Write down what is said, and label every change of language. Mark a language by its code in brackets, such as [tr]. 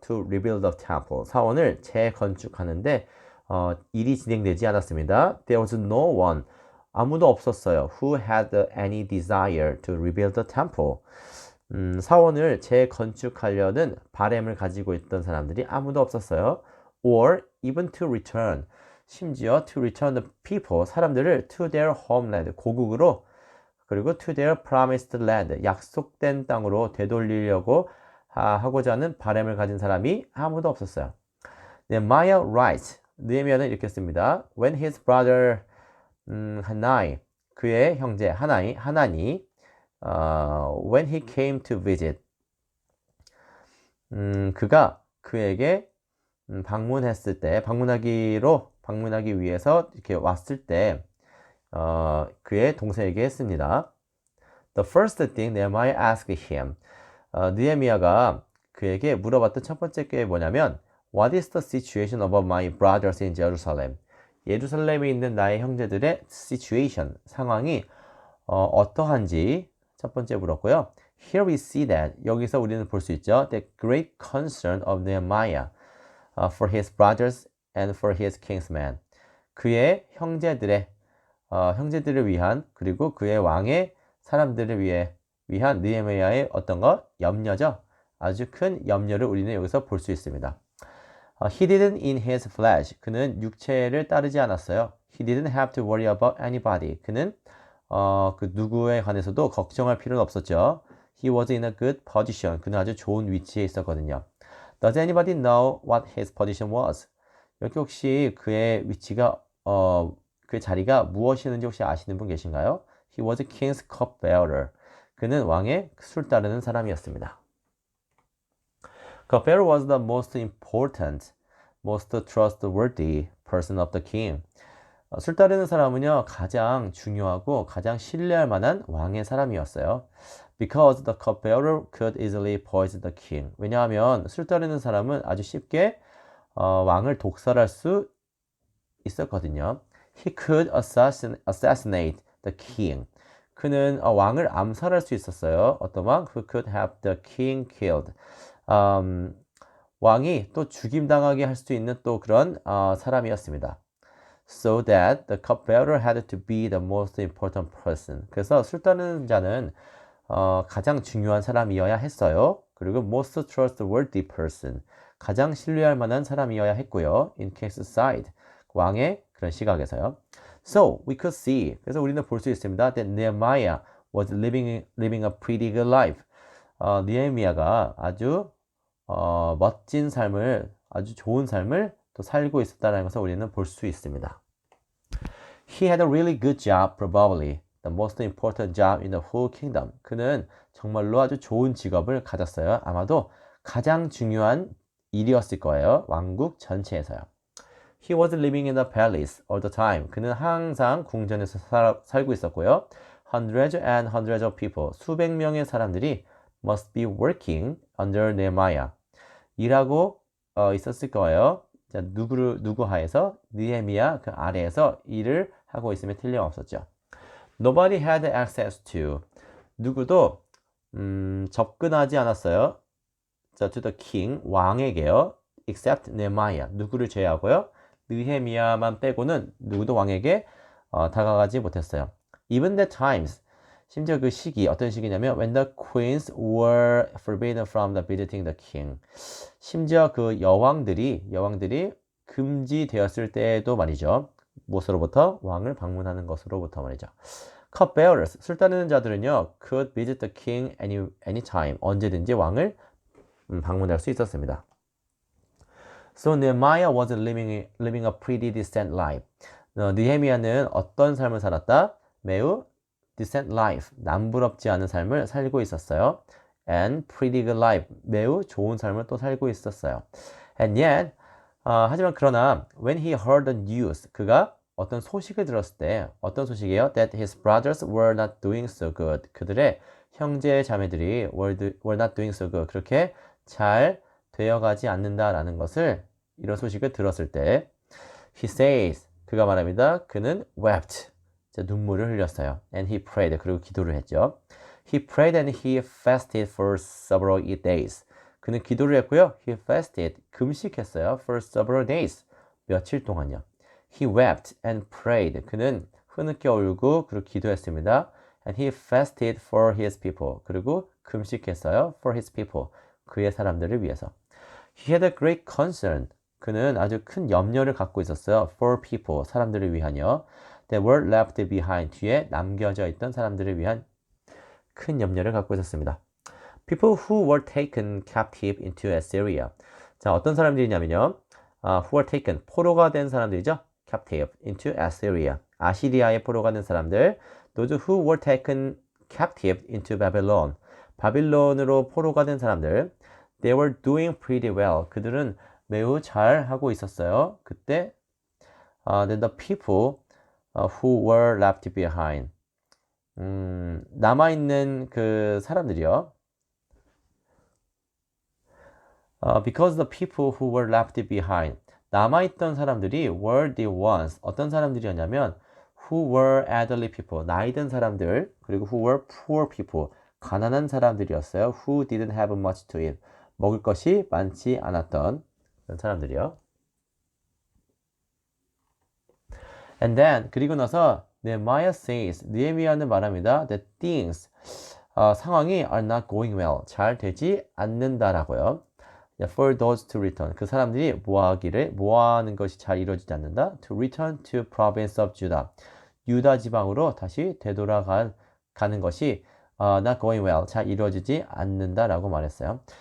[en] To rebuild the temple. [ko] 사원을 재건축하는데 일이 진행되지 않았습니다. [en] There was no one, [ko] 아무도 없었어요. [en] Who had any desire to rebuild the temple. [ko] 사원을 재건축하려는 바람을 가지고 있던 사람들이 아무도 없었어요. [en] Or even to return, [ko] 심지어 [en] to return the people, [ko] 사람들을 [en] to their homeland, [ko] 고국으로, 그리고 [en] to their promised land, [ko] 약속된 땅으로 되돌리려고 하고자 하는 바람을 가진 사람이 아무도 없었어요. [en] Nehemiah writes, [ko] 느헤미야는 이렇게 씁니다. [en] When his brother [ko] 하나이, 그의 형제 하나니 [en] when he came to visit, [ko] 그가 그에게 방문했을 때, 방문하기 위해서 이렇게 왔을 때 그의 동생에게 했습니다. [en] The first thing Nehemiah asked him, [ko] 느헤미야가 그에게 물어봤던 첫 번째 게 뭐냐면 [en] What is the situation of my brothers in Jerusalem? [ko] 예루살렘에 있는 나의 형제들의 situation, 상황이 어떠한지 첫 번째 물었고요. [en] Here we see that, [ko] 여기서 우리는 볼 수 있죠. [en] The great concern of Nehemiah for his brothers and for his kinsmen. [ko] 그의 형제들을 위한 그리고 그의 왕의 사람들을 위한 느헤미야의 어떤 것? 염려죠. 아주 큰 염려를 우리는 여기서 볼 수 있습니다. [en] He didn't in his flesh. [ko] 그는 육체를 따르지 않았어요. [en] He didn't have to worry about anybody. [ko] 그는 그 누구에 관해서도 걱정할 필요는 없었죠. [en] He was in a good position. [ko] 그는 아주 좋은 위치에 있었거든요. [en] Does anybody know what his position was? [ko] 여기 혹시 그의 위치가 그 자리가 무엇이었는지 혹시 아시는 분 계신가요? [en] He was king's cupbearer. [ko] 그는 왕의 술 따르는 사람이었습니다. [en] Cupbearer was the most important, most trustworthy person of the king. [ko] 술 따르는 사람은요, 가장 중요하고 가장 신뢰할 만한 왕의 사람이었어요. [en] Because the cupbearer could easily poison the king. [ko] 왜냐하면 술 따르는 사람은 아주 쉽게 왕을 독살할 수 있었거든요. [en] He could assassinate the king. [ko] 그는 왕을 암살할 수 있었어요. 어떤 왕? [en] Who could have the king killed. [ko] 왕이 또 죽임당하게 할 수 있는 또 그런 사람이었습니다. [en] So that the cupbearer had to be the most important person. [ko] 그래서 술 따르는 자는 가장 중요한 사람이어야 했어요. 그리고 [en] most trustworthy person. [ko] 가장 신뢰할 만한 사람이어야 했고요. [en] In king's side. [ko] 왕의 그런 시각에서요. [en] So we could see. [ko] 그래서 우리는 볼 수 있습니다. [en] That Nehemiah was living a pretty good life. [ko] 느헤미야가 아주 멋진 삶을, 아주 좋은 삶을 또 살고 있었다는 것을 우리는 볼 수 있습니다. [en] He had a really good job, probably the most important job in the whole kingdom. [ko] 그는 정말로 아주 좋은 직업을 가졌어요. 아마도 가장 중요한 일이었을 거예요. 왕국 전체에서요. [en] He was living in the palace all the time. [ko] 그는 항상 궁전에서 살고 있었고요. [en] Hundreds and hundreds of people. [ko] 수백 명의 사람들이 [en] must be working under Nehemiah. [ko] 일하고 있었을 거예요. 자, 누구 하에서? 느헤미야 그 아래에서 일을 하고 있으면 틀림없었죠. [en] Nobody had access to. [ko] 누구도 접근하지 않았어요. [en] 자, to the king, [ko] 왕에게요. [en] except Nehemiah. [ko] 누구를 제외하고요. 느헤미야만 빼고는 누구도 왕에게 다가가지 못했어요. [en] Even the times. [ko] 심지어 그 시기, 어떤 시기냐면 [en] when the queens were forbidden from the visiting the king. [ko] 심지어 그 여왕들이 금지되었을 때에도 말이죠. 무엇으로부터? 왕을 방문하는 것으로부터 말이죠. cupbearers, 술 따르는 자들은요, [en] could visit the king anytime, [ko] 언제든지 왕을 방문할 수 있었습니다. [en] So Nehemiah was living a pretty decent life. [ko] 느헤미야는 어떤 삶을 살았다? 매우 [en] decent life, [ko] 남부럽지 않은 삶을 살고 있었어요. [en] And pretty good life, [ko] 매우 좋은 삶을 또 살고 있었어요. [en] And yet, [ko] 하지만 그러나 [en] when he heard the news, [ko] 그가 어떤 소식을 들었을 때, 어떤 소식이에요? [en] That his brothers were not doing so good. [ko] 그들의 형제 자매들이 [en] were not doing so good. [ko] 그렇게 잘 되어가지 않는다라는 것을, 이런 소식을 들었을 때 [en] he says, [ko] 그가 말합니다. 그는 [en] wept, [ko] 눈물을 흘렸어요. [en] And he prayed, [ko] 그리고 기도를 했죠. [en] He prayed and he fasted for several days. [ko] 그는 기도를 했고요. [en] He fasted, [ko] 금식했어요. [en] For several days, [ko] 며칠 동안요. [en] He wept and prayed. [ko] 그는 흐느껴 울고 그리고 기도했습니다. [en] And he fasted for his people. [ko] 그리고 금식했어요. [en] For his people. [ko] 그의 사람들을 위해서. [en] He had a great concern. [ko] 그는 아주 큰 염려를 갖고 있었어요. [en] For people. [ko] 사람들을 위하여. [en] That were left behind. [ko] 뒤에 남겨져 있던 사람들을 위한 큰 염려를 갖고 있었습니다. [en] People who were taken captive into Assyria. [ko] 자, 어떤 사람들이냐면요. [en] who were taken, [ko] 포로가 된 사람들이죠. [en] captive into Assyria. [ko] 아시리아의 포로가 된 사람들. [en] Those who were taken captive into Babylon. [ko] 바빌론으로 포로가 된 사람들. [en] They were doing pretty well. [ko] 그들은 매우 잘 하고 있었어요. 그때 [en] then the people who were left behind. [ko] 남아있는 그 사람들이요. [en] Because the people who were left behind. [ko] 남아있던 사람들이 [en] were the ones. 어떤 사람들이었냐면 who were elderly people. [ko] 나이 든 사람들. 그리고 [en] who were poor people. [ko] 가난한 사람들이었어요. [en] Who didn't have much to eat. [ko] 먹을 것이 많지 않았던 그런 사람들이요. [en] And then [ko] 그리고 나서 [en] Nehemiah says. [ko] 느헤미야는 말합니다. [en] That things [ko] 상황이 [en] are not going well. [ko] 잘 되지 않는다라고요. [en] For those to return. [ko] 그 사람들이 뭐 하는 것이 잘 이루어지지 않는다. [en] To return to province of Judah. [ko] 유다 지방으로 다시 되돌아가는 것이 [en] not going well. [ko] 잘 이루어지지 않는다라고 말했어요.